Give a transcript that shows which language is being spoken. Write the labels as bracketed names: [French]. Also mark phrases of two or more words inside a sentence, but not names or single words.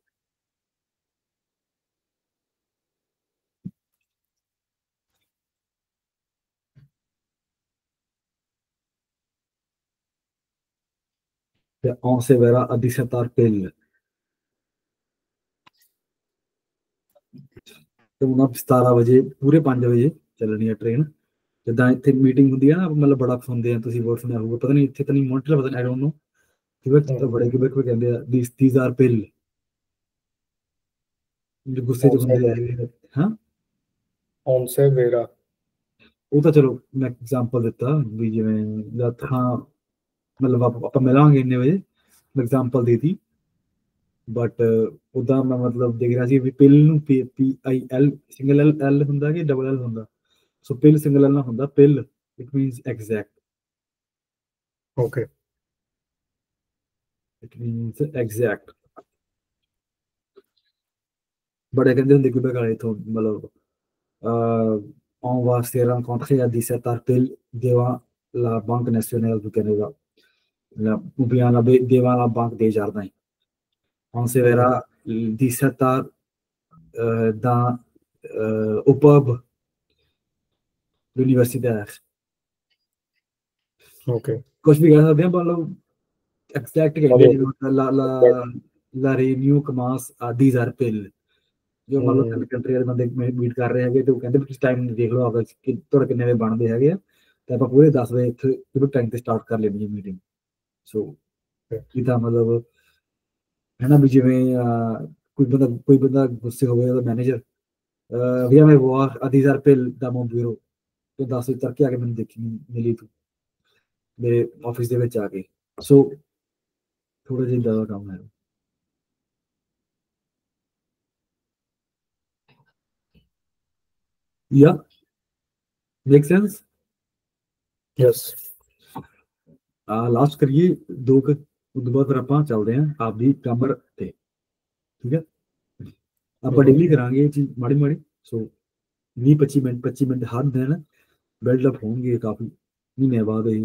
[Punjabi] ਤੇ [French] on se verrà a 17 heures pile. [Punjabi] ਤੇ ਹੁਣ 17 ਵਜੇ ਪੂਰੇ 5 ਵਜੇ ਚੱਲਣੀ ਹੈ ਟ੍ਰੇਨ. ਜਿੱਦਾਂ ਇੱਥੇ ਮੀਟਿੰਗ ਹੁੰਦੀ ਹੈ ਨਾ, ਮਤਲਬ ਬੜਾ ਸੁਣਦੇ ਆ, ਤੁਸੀਂ ਬਹੁਤ ਸੁਣਿਆ ਹੋਊਗਾ, ਪਤਾ ਨਹੀਂ ਇੱਥੇ ਤਾਂ ਨਹੀਂ, ਮੌਂਟਰੀਅਲ ਪਤਾ ਨਹੀਂ, [English] I don't know. [Punjabi] ਕਿਬਕ ਤਾਂ ਬੜੇ ਕਿਬਕ ਵਿੱਚ ਕਹਿੰਦੇ ਆ [English] these are pill. [Punjabi] ਜੋ ਗੁੱਸੇ 'ਚ ਹੁੰਦੇ ਆ ਇਹ. ਹਾਂ, [French] On se verra. [Punjabi] ਉਹ ਤਾਂ ਚਲੋ ਮੈਂ ਐਗਜ਼ਾਮਪਲ ਦਿੱਤਾ ਵੀ ਜਿਵੇਂ ਜਦ ਹਾਂ मतलब ਆਪਾਂ ਮਿਲਾਂਗੇ ਇੰਨੇ ਵਜੇ ਐਗਜ਼ਾਮਪਲ ਦੇ ਦਿੱਤੀ ਬਟ ਉਦਾਂ ਮੈਂ ਮਤਲਬ ਦੇਖ ਰਿਹਾ ਸੀ ਵੀ ਪਿਲ ਨੂੰ PIL ਸਿੰਗਲ L ਹੁੰਦਾ ਕਿ ਡਬਲ L ਹੁੰਦਾ ਸੋ ਪਿਲ ਸਿੰਗਲ L ਨਾ ਹੁੰਦਾ ਪਿਲ [English] it means exact Okay. it means exact [Punjabi] ਬੜੇ ਕਹਿੰਦੇ ਹੁੰਦੇ ਕਿ ਬਗਾਲੇ ਤੋਂ ਮਤਲਬ [French] on va se rencontrer à 17h pile devant la Banque nationale du Canada, ou bien devant la Banque des Jardins. On se verra 17h au pub universitaire. [English] Okay. [Hindi] कुछ भी कह सकते हैं मतलब एग्जैक्ट कहेंगे [French] la réunion commence à 10h pile [Punjabi] ਜੋ ਮੰਨ ਲਓ ਤਿੰਨ ਕੰਟਰੀ ਵਾਲੇ ਬੰਦੇ ਮੀਟ ਕਰ ਰਹੇ ਹੈਗੇ ਤੇ ਉਹ ਕਹਿੰਦੇ ਵੀ ਟਾਈਮ ਦੇਖ ਲਓ ਆਪਦਾ ਕਿ ਤੁਹਾਡੇ ਕਿੰਨੇ ਵਜੇ ਬਣਦੇ ਹੈਗੇ ਆ ਤੇ ਆਪਾਂ ਪੂਰੇ 10 ਵਜੇ ਇੱਥੇ ਜਦੋਂ ਟਾਈਮ ਤੇ ਸਟਾਰਟ ਕਰ ਲੈਣੀ ਹੈ ਮੀਟਿੰਗ ਸੋ ਇਹਦਾ ਮਤਲਬ ਹੈ ਨਾ ਵੀ ਜਿਵੇਂ ਕੋਈ ਬੰਦਾ ਗੁੱਸੇ ਹੋ ਗਿਆ ਉਹਦਾ ਮੈਨੇਜਰ [French] via me voir à 10h pile dans mon bureau [Punjabi] ਤੇ 10 ਵਜੇ ਤੱਕ ਆ ਕੇ ਮੈਨੂੰ ਦੇਖੀ ਮਿਲੀ ਤੂੰ ਮੇਰੇ ਆਫਿਸ ਦੇ ਵਿੱਚ ਆ ਕੇ ਸੋ ਥੋੜਾ ਜਿਹਾ ਜ਼ਿਆਦਾ ਕੰਮ ਹੈ [English] Yeah, make sense? Yes. [Punjabi] ਲਾਸਟ ਕਰੀਏ ਦੋ ਕੁ ਉਦੋਂ ਬਾਅਦ ਫਿਰ ਆਪਾਂ ਚੱਲਦੇ ਹਾਂ ਆਪਦੀ ਗ੍ਰਾਮਰ ਤੇ ਠੀਕ ਹੈ ਆਪਾਂ ਡੇਲੀ ਕਰਾਂਗੇ ਇਹ ਚੀਜ਼ ਮਾੜੀ ਮਾੜੀ ਸੋ 20-25 ਮਿੰਟ ਹਰ ਦਿਨ ਬਿਲਡਅਪ ਹੋਣਗੇ ਕਾਫੀ ਮਹੀਨੇ ਬਾਅਦ ਇਹ